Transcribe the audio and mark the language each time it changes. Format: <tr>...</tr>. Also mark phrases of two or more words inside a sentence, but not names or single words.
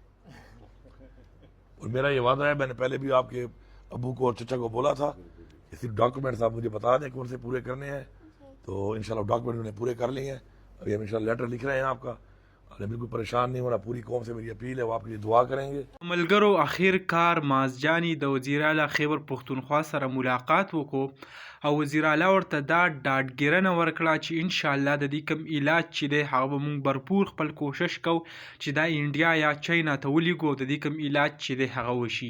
<ur>اور میرا یہ وعدہ ہے، میں نے پہلے بھی آپ کے ابو کو اور چچا کو بولا تھا کہ صرف ڈاکیومنٹس آپ مجھے بتا دیں کون سے پورے کرنے ہیں، تو انشاءاللہ ڈاکیومنٹ انہیں پورے کر لیے ہیں. ابھی ہم انشاءاللہ لیٹر لکھ رہے ہیں آپ کا، اور بالکل پریشان نہیں ہونا. پوری قوم سے میری اپیل ہے، وہ آپ کے لیے دعا کریں گے.</ur> <ps>ملګرو اخر مازجانی د وزیر اعلی خیبر پښتونخوا سره ملاقات وکړو او وزیر اعلی ورته دا ډاډګیرنه ورکړه چې ان شاء الله د دې کوم علاج چې دی هغه به موږ भरपूर خپل کوشش کوو چې دا انډیا یا چاینا ته ولیږو د دې کوم علاج چې دی هغه وشي.</ps>